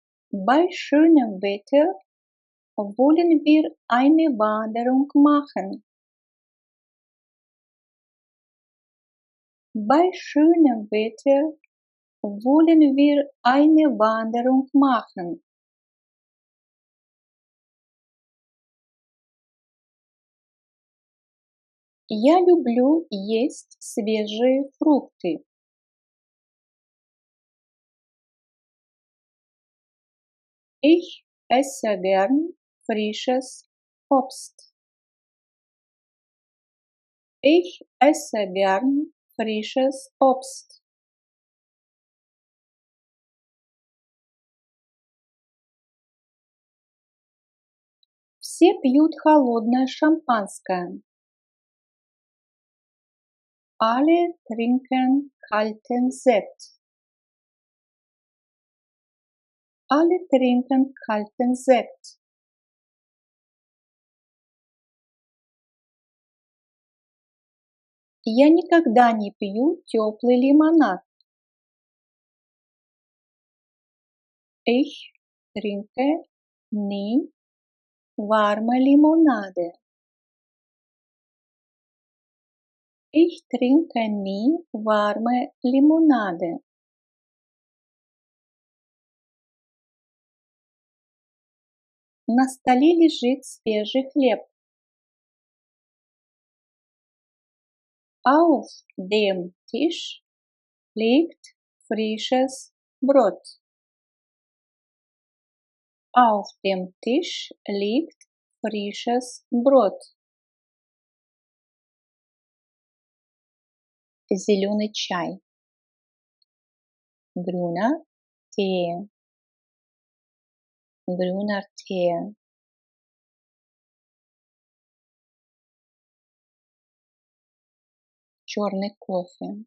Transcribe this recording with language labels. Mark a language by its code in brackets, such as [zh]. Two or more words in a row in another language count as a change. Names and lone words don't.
[de] Bei schönem Wetter wollen wir eine Wanderung machen. Bei schönem Wetter wollen wir eine Wanderung machen. [ru] Я люблю есть свежие фрукты. [de] Ich esse gern frisches Obst. Ich esse gern frisches Obst. [ru] Все пьют холодное шампанское. [de] Alle trinken kalten Sekt. Alle trinken kalten Sekt. [ru] Я никогда не пью теплый лимонад. [de] Ich trinke nie warme Limonade. Ich trinke nie warme Limonade. [ru] На столе лежит свежий хлеб. [de] Auf dem Tisch liegt frisches Brot. Auf dem Tisch liegt frisches Brot. [ru] Зеленый чай. [de] Grüner Tee. Grüner Tee. [ru] Черный кофе.